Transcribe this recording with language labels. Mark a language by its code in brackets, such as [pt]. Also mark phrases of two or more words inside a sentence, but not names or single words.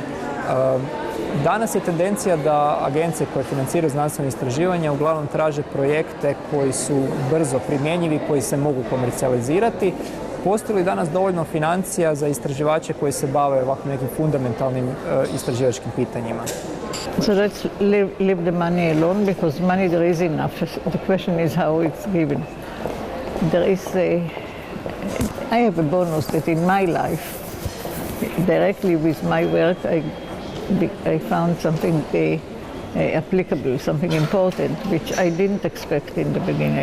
[hr] Danas je tendencija da agencije koje financiraju znanstvene istraživanja uglavnom traže projekte koji su brzo primjenjivi, koji se mogu komercijalizirati. Postoji li danas dovoljno financija za istraživače koji se bave ovako nekim fundamentalnim istraživačkim pitanjima? [en] So let's leave the money alone, because money there is enough. The question is how it's given. I have a bonus that in my life, directly with my work, I found something applicable, something important, which I didn't expect in the beginning.